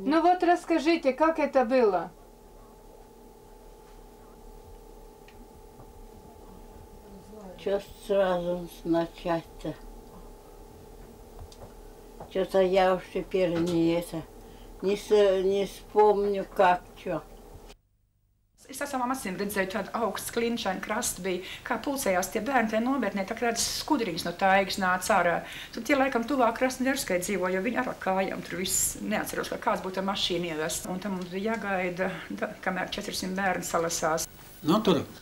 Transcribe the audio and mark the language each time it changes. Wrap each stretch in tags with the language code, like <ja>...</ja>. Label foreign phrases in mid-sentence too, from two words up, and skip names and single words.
<ru>Ну вот расскажите, как это было? Что сразу начать-то? Что-то я уж теперь не вспомню, как что.</ru> <lv>Es ar savām acīm redzēju tādu augstu klinšainu krastu bija, kā pulcējās tie bērni tajā nometnē, tā kā tādas skudriņas no taigas nāca ārā. Tur tie laikam tuvāk Krasnojarskai dzīvo, jo viņi ar kājām tur viss neatceros, ka kāds būtu ar mašīnu ievest. Un tam mums bija jāgaida, kamēr 400 bērni salasās.</lv>